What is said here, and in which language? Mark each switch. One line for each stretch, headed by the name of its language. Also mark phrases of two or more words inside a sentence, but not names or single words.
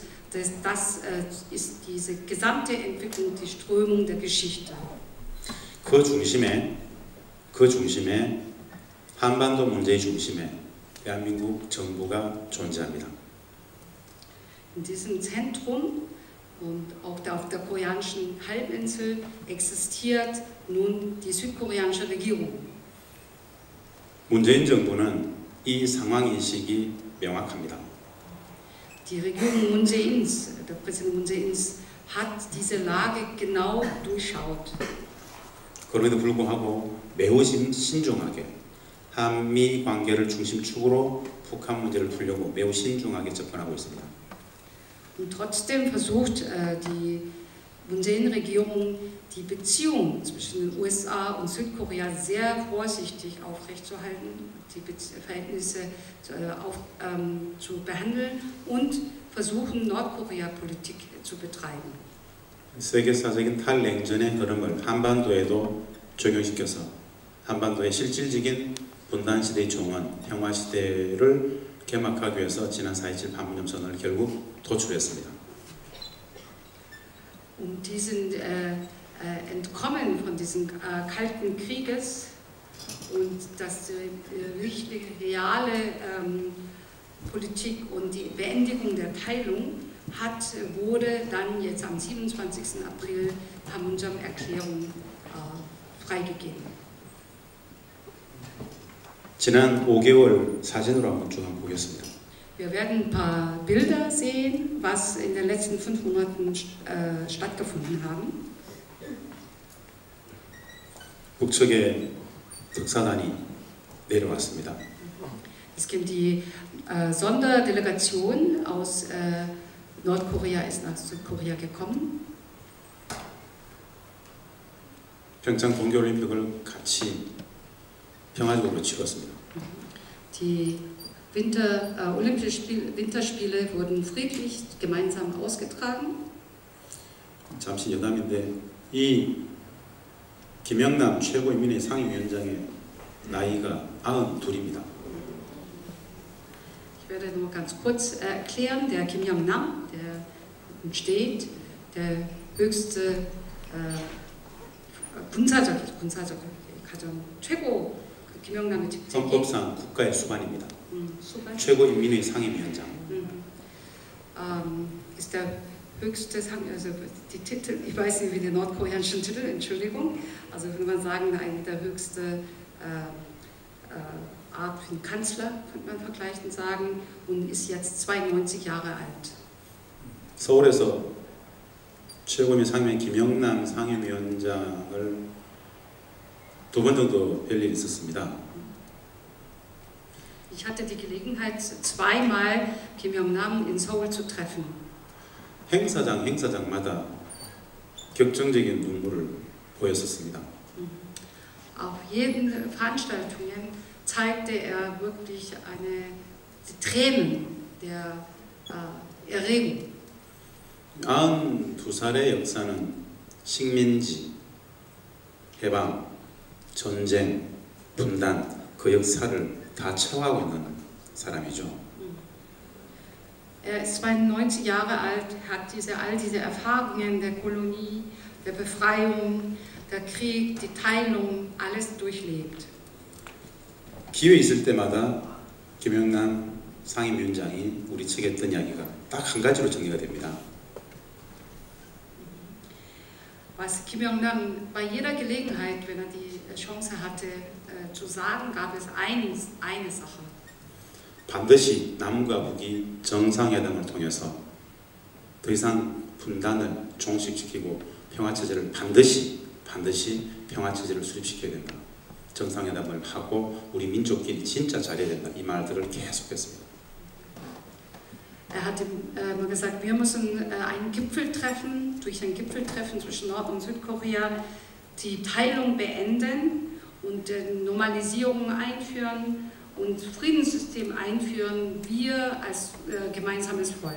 German: Das ist diese gesamte Entwicklung, die Strömung der Geschichte.
Korean: 그 중심에 한반도 문제의 중심에 대한민국 정부가 존재합니다.
German: In diesem Zentrum und auch auf der koreanischen Halbinsel existiert nun die südkoreanische Regierung.
Korean: 문재인 정부는 이 상황인식이 명확합니다.
German: Die Regierung Moon Jae-ins, der Präsident Moon Jae-ins, hat diese Lage genau durchschaut.
Korean: 그럼에도 불구하고 매우 신중하게 한미 관계를 중심축으로 북한 문제를 풀려고 매우 신중하게 접근하고 있습니다.
German: Und trotzdem versucht die Moon Jae-in-Regierung die Beziehung zwischen den USA und Südkorea sehr vorsichtig aufrechtzuerhalten, die Verhältnisse zu behandeln und versuchen, Nordkorea-Politik zu betreiben.
Korean: 세계사적인 탈냉전의 흐름을 한반도에도 적용시켜서 한반도의 실질적인 분단시대의 종언, 평화시대를 개막하기 위해서 지난 4.27 판문점 선언을 결국 도출했습니다.
German: Diesen Entkommen von diesem Kalten Krieges und das richtige, reale Politik und die Beendigung der Teilung wurde dann jetzt am 27. April Panmunjom-Erklärung freigegeben.
Korean: 지난 5개월 사진으로 한번 쭉 보겠습니다.
German: Wir werden ein paar Bilder sehen, was in den letzten 5 Monaten stattgefunden haben.
Korean: 북측에 특사단이 내려왔습니다.
German: Es gibt die Sonderdelegation aus Nordkorea ist nach Südkorea gekommen.
Korean: 평창 동계올림픽을 같이 평화적으로 치렀습니다.
German: Die Winterspiele wurden friedlich gemeinsam ausgetragen.
Korean: 잠시 여담인데 이 김영남 최고인민회 상임위원장의 나이가 92입니다.
German: Ich werde nur ganz kurz erklären, der Kim Jong-nam, der steht, der höchste
Korean: 군사적 가장 최고 김영남의 직책이 헌법상 국가의 수반입니다. 수반? 최고인민회 상임위원장.
German: Ist der höchste, also die Titel, ich weiß nicht wie die nordkoreanischen Titel, Entschuldigung, also würde man sagen, der höchste Art von Kanzler, könnte man vergleichend sagen, und ist jetzt 92 Jahre alt.
Korean: 서울에서 최고인민 상임위원 김영남 상임위원장을 2번 정도 뵐 일이 있었습니다.
German: Ich hatte die Gelegenheit, zweimal Kim Jong-nam in Seoul zu treffen.
Korean: 행사장마다 격정적인 눈물을 보였었습니다.
German: Auf jeden Veranstaltungen zeigte er wirklich die Tränen der Erregung.
Korean: 92살의 역사는 식민지, 해방, 전쟁, 분단 그 역사를 다 체화하고 있는 사람이죠.
German: Er ist 92 Jahre alt, hat all diese Erfahrungen der Kolonie, der Befreiung, der Krieg, die Teilung, alles durchlebt.
Korean: 기회 있을 때마다 김영남 상임위원장이 우리 측에 했던 이야기가 딱 한 가지로 정리가 됩니다.
German: Was Kim Jong-nam bei jeder Gelegenheit, wenn er die Chance hatte, zu sagen, gab es eine Sache.
Korean: 반드시 남과 북이 정상회담을 통해서 더 이상 분단을 종식시키고 평화체제를 반드시 반드시 평화 체제를 수립시켜야 된다. 정상회담을 하고 우리 민족끼리 진짜 잘해야 된다. 이 말들을 계속했습니다.
German: hat immer gesagt, wir müssen ein Gipfeltreffen, durch ein Gipfeltreffen zwischen Nord- und Südkorea die Teilung beenden und Normalisierung einführen und Friedenssystem einführen, wir als gemeinsames Volk.